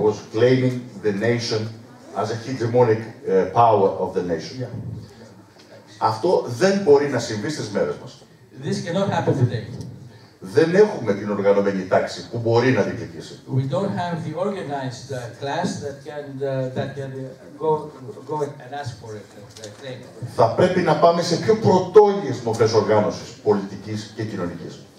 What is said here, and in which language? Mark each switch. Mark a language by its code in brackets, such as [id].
[en] claiming the nation as a hegemonic power of the nation. Yeah. [el] Αυτό δεν μπορεί να συμβεί στις μέρες μας. [en] This cannot happen today. [el] Δεν έχουμε την οργανωμένη τάξη που μπορεί να διεκδικήσει. [en] We don't have the organized class that can go and ask for it, claim it. [el] Θα πρέπει να πάμε σε πιο πρωτόγειες μορφές οργάνωσης πολιτικής και κοινωνικής.